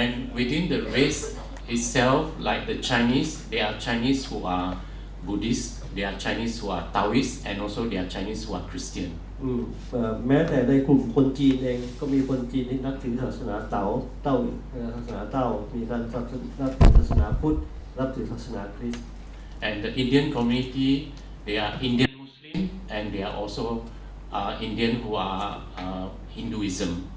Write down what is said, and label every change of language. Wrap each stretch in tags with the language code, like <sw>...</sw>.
<en>And within the race itself, like the Chinese, they are Chinese who are Buddhist, they are Chinese who are Taoist, and also they are Chinese who are Christian.</en> <th>แม้แต่ในกลุ่มคนจีนเองก็มีคนจีนที่นับถือศาสนาเต้าศาสนาเต้ามีการนับถือศาสนาพุทธนับถือศาสนาคริสต์</th> <en>And the Indian community, they are Indian Muslim, and they are also Indian who are Hinduism.</en>